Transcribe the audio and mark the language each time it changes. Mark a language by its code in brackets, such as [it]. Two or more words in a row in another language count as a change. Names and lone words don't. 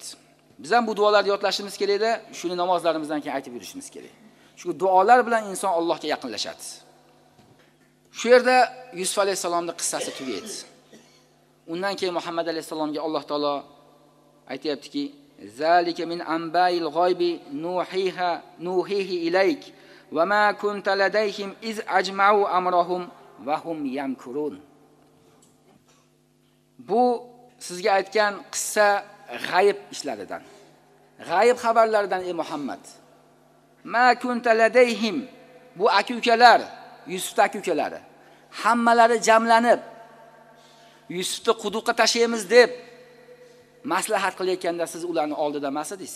[uz] Biz ham bu duolarni yodlashimiz kerak-da, shuni namozlarimizdan keyin aytib yurishimiz kerak. Shu duolar bilan inson Allohga yaqinlashadi. Shu yerda Yusuf alayhisalomning qissasi tugaydi. Undan keyin Muhammad alayhisalomga Alloh taolo aytayaptiki: [ar] "ذلك من أنباء الغيب نوحيه إليك وما كنت لديهم إذ أجمعوا أمرهم وهم يمكرون." [uz] Bu sizga aytgan qissa g'ayib ishlaridan, g'ayib xabarlaridan ey Muhammad. [ar] ما كنت لديهم, [uz] bu aka-ukalar, Yusufning aka-ukalari, hammalari jamlanib Yusufni quduqqa tashlaymiz deb maslahat qilayotganda siz ularni oldida emas edingiz.